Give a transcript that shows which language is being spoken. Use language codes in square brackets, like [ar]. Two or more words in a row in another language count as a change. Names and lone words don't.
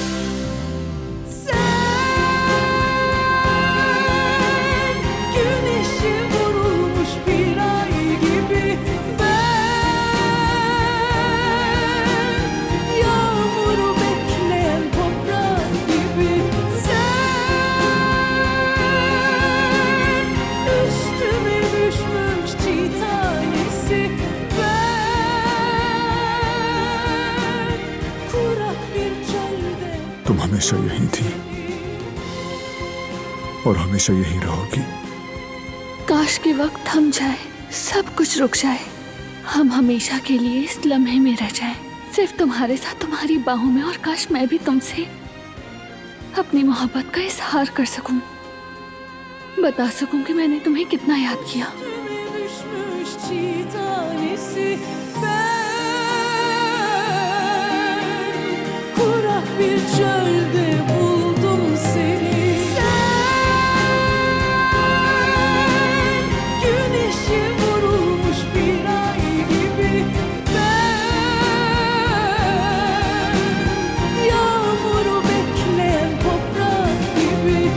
[tr] Sen güneşe vurulmuş bir ay gibi, ben yağmuru bekleyen toprak gibi. Sen üstüme düşmüş çiğ tanesi, ben kurak bir çölde. [hi] तुम हमेशा यहीं थी और हमेशा यहीं रहोगी। काश के वक्त थम जाए, सब कुछ रुक जाए, हम हमेशा के लिए इस लम्हे में रह जाएं, सिर्फ तुम्हारे साथ तुम्हारी बाहों में। और काश मैं भी तुमसे अपनी मोहब्बत का इजहार कर सकूं, बता सकूं कि मैंने तुम्हें कितना याद किया। [tr] Üstüme düşmüş çiğ tanesi, ben kurak bir çölde buldum seni. Sen güneşe vurulmuş bir ay gibi, ben yağmuru bekleyen toprak gibi.